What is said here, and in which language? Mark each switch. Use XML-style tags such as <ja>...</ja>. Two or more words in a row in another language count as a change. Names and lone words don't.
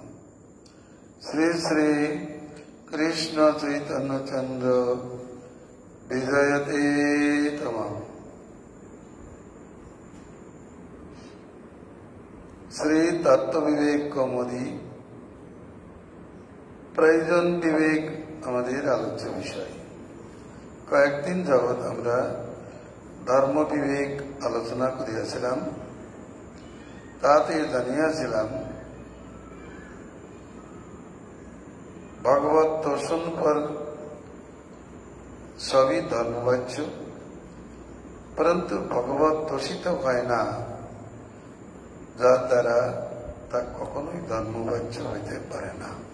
<sa>श्री श्री कृष्ण चैतन्य चंद्र विजयते तमम्।</sa> <bn>श्री तत्व विवेक कौमुदी प्रयोजन विवेक আমাদের আলোচ্য বিষয়। কয়েকদিন যাবৎ আমরা ধর্ম বিবেক আলোচনা করিয়াছিলাম। তাতে জানিয়াছিলাম ভগবত দর্শন পর সবই ধর্মবাচ্য, পরন্তু ভগবত দর্শিত হয় না, যার দ্বারা তা কখনোই ধর্মবাচ্য হইতে পারে না।</bn>